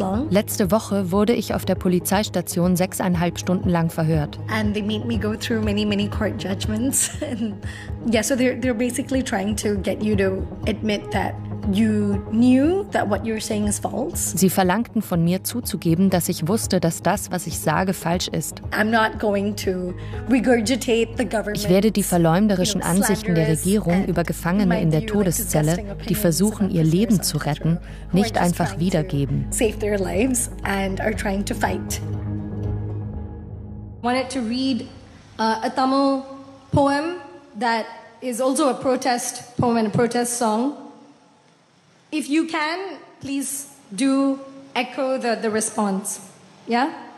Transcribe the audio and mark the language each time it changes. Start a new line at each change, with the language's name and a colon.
German: Letzte Woche wurde ich auf der Polizeistation 6,5 Stunden lang verhört.
English: And they made me go through many, many court judgments. Yeah, so they're basically trying to get you to admit that you knew that what you're saying is false.
German: Sie verlangten von mir zuzugeben, dass ich wusste, dass das, was ich sage, falsch ist.
English: I'm not going to regurgitate the government.
German: Ich werde die verleumderischen Ansichten der Regierung über Gefangene in der Todeszelle, die versuchen, ihr Leben zu retten, nicht einfach wiedergeben.
English: Save their lives and are trying to fight. I wanted to read a Tamil poem that is also a protest poem and a protest song. If you can, please do echo the response. Yeah?